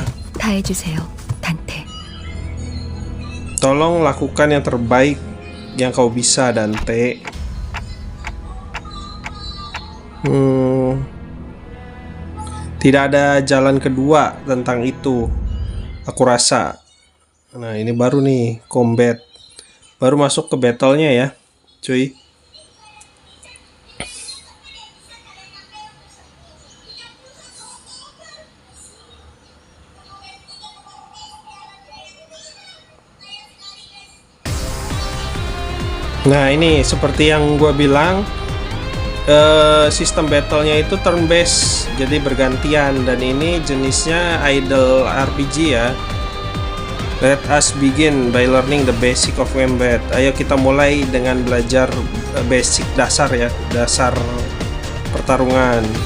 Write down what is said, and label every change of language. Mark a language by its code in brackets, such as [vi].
[ko] 최선을 다해주세요, 단테. [id] Tolong lakukan yang terbaik yang kau bisa, Dante. Tidak ada jalan kedua tentang itu, aku rasa. Nah, ini baru nih combat. Baru masuk ke battle-nya ya, cuy. Nah, ini seperti yang gua bilang, sistem battle-nya itu turn based, jadi bergantian, dan ini jenisnya idle RPG ya. [en] Let us begin by learning the basic of combat. [id] Ayo kita mulai dengan belajar basic dasar ya, dasar pertarungan.